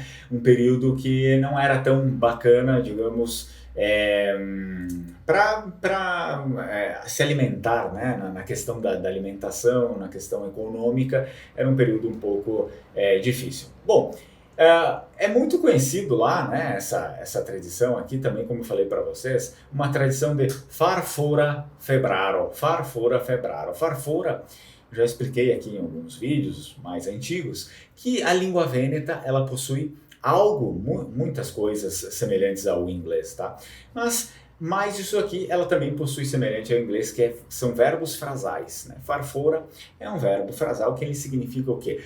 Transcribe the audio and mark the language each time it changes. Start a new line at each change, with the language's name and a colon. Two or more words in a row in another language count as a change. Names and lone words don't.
Portuguese: Um período que não era tão bacana, digamos, para se alimentar, né? Na questão da alimentação, na questão econômica, era um período um pouco difícil. Bom, é muito conhecido lá, né, essa tradição aqui também, como eu falei para vocês, uma tradição de
Venetian: farfora febraro. Farfora febraro.
Portuguese: Farfora, já expliquei aqui em alguns vídeos mais antigos, que a língua vêneta, ela possui muitas coisas semelhantes ao inglês, tá? Mas isso aqui, ela também possui semelhante ao inglês, são verbos frasais, né? Farfora é um verbo frasal que ele significa o quê?